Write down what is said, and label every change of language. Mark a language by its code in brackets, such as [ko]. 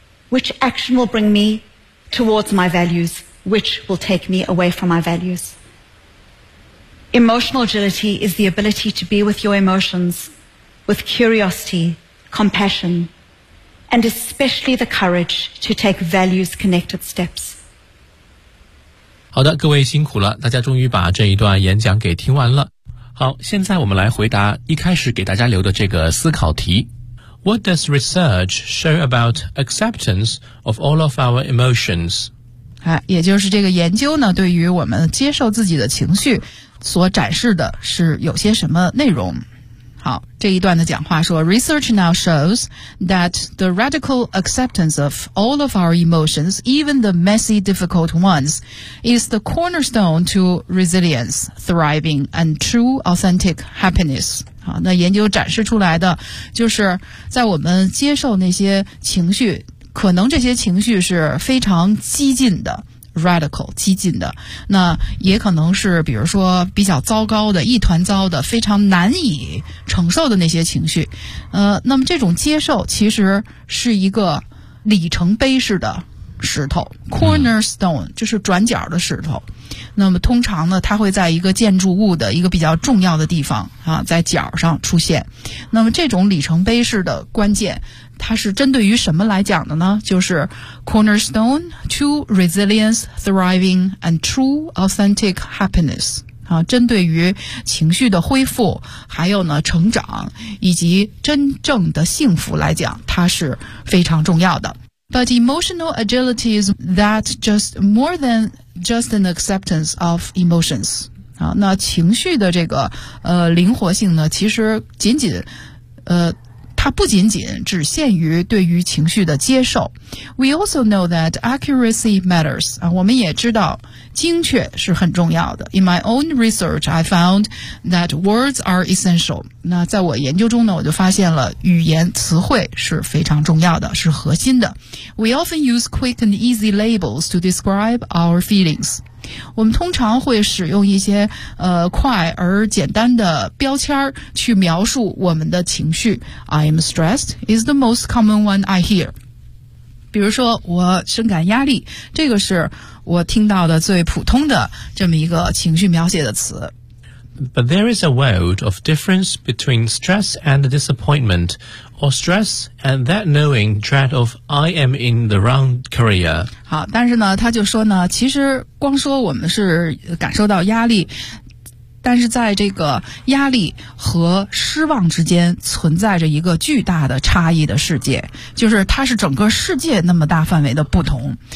[en] Which action will bring me towards my values? Which will take me away from my values. Emotional agility is the ability to be with your emotions with curiosity, compassion, and especially the courage to take values-connected steps. [zh] 好的，各位辛苦了，大家终于把这一段演讲给听完了。好，现在我们来回答一开始给大家留的这个思考题。 [en] What does research show about acceptance of all of our emotions? [zh] 也就是这个研究呢对于我们接受自己的情绪所展示的是有些什么内容。好，这一段的讲话说 [en] Research now shows that the radical acceptance of all of our emotions, even the messy difficult ones, is the cornerstone to resilience, thriving, and true authentic happiness. [zh] 好，那研究展示出来的就是在我们接受那些情绪，可能这些情绪是非常激进的 radical 激进的，那也可能是比如说比较糟糕的一团糟的非常难以承受的那些情绪，那么这种接受其实是一个里程碑式的石头 cornerstone 就是转角的石头，那么通常呢它会在一个建筑物的一个比较重要的地方啊，在角上出现，那么这种里程碑式的关键它是针对于什么来讲的呢？就是 [en] cornerstone to resilience, thriving, and true authentic happiness. [zh] 啊，针对于情绪的恢复，还有呢，成长，以及真正的幸福来讲，它是非常重要的。 [en] But emotional agility is that just more than just an acceptance of emotions. [zh] 啊，那情绪的这个灵活性呢，其实仅仅它不仅仅只限于对于情绪的接受。 [en] We also know that accuracy matters. [zh] 我们也知道精确是很重要的。 [en] In my own research, I found that words are essential. [zh] 那在我研究中呢，我就发现了语言词汇是非常重要的，是核心的。 [en] We often use quick and easy labels to describe our feelings. [zh] 我们通常会使用一些快而简单的标签去描述我们的情绪。 [en] I am stressed is the most common one I hear. [zh] 比如说我深感压力，这个是我听到的最普通的这么一个情绪描写的词。 [en] But there is a world of difference between stress and disappointment, or stress and that knowing dread of I am in the wrong career. [zh] 好，但是呢，他就说呢，其实光说我们是感受到压力，但是在这个压力和失望之间存在着一个巨大的差异的世界，就是它是整个世界那么大范围的不同。